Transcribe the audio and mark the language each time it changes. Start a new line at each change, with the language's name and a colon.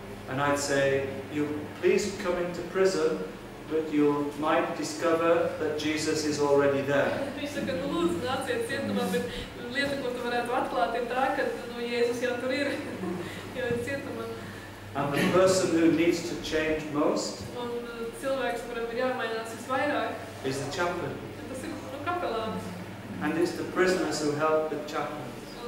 English: And I'd say, you please come into prison, but you might discover that Jesus is already there.
Latvian: Viņš saka, nu lūdzu, nāciet cietumā, bet lieta, ko tu varētu atklāt, ir tā, ka Jēzus jau tur ir, jau ir cietumā.
English: And the person who needs to change most
Latvian: Un cilvēks, kuram ir jāmainās visvairāk,
English: is the chaplain.
Latvian: tas ir kapelāns.
English: And it's the prisoners who help the chaplains.